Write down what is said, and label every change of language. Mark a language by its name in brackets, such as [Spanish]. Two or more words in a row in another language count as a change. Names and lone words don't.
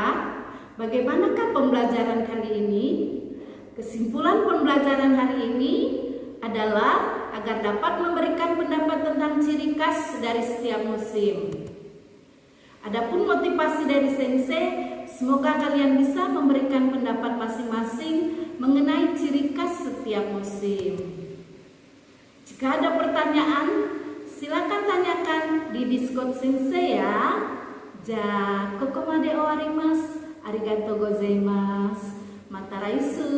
[Indonesian] Bagaimanakah pembelajaran kali ini? Kesimpulan pembelajaran hari ini adalah agar dapat memberikan pendapat tentang ciri khas dari setiap musim. Adapun motivasi dari sensei, semoga kalian bisa memberikan pendapat masing-masing mengenai ciri khas setiap musim. Jika ada pertanyaan, silakan tanyakan di Discord sensei ya. [Japanese] じゃ、ここまで終わります。ありがとうございます. Mata